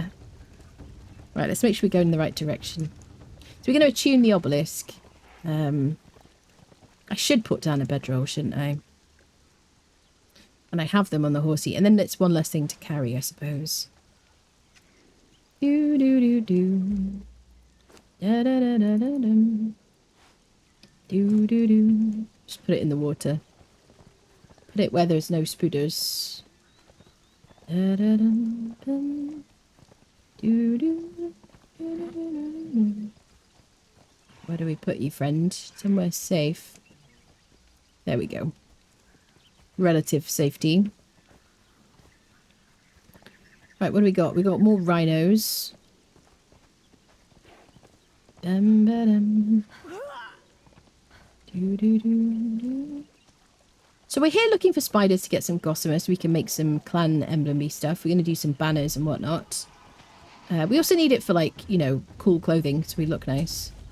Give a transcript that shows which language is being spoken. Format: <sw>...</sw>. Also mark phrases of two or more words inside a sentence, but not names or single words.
<en>Right, let's make sure we go in the right direction. So we're going to attune the obelisk. I should put down a bedroll, shouldn't I? And I have them on the horsey. And then it's one less thing to carry, I suppose. Do do do do. Da da da da da dum. Do do do. Just put it in the water. Put it where there's no spooders. Da da dum dum. Do do. Where do we put you, friend? Somewhere safe. There we go. Relative safety. Right, what do we got? We got more rhinos. Dum ba dum. Do do do do. So we're here looking for spiders to get some gossamer so we can make some clan emblem-y stuff. We're going to do some banners and whatnot. We also need it for, like, you know, cool clothing so we look nice.</en>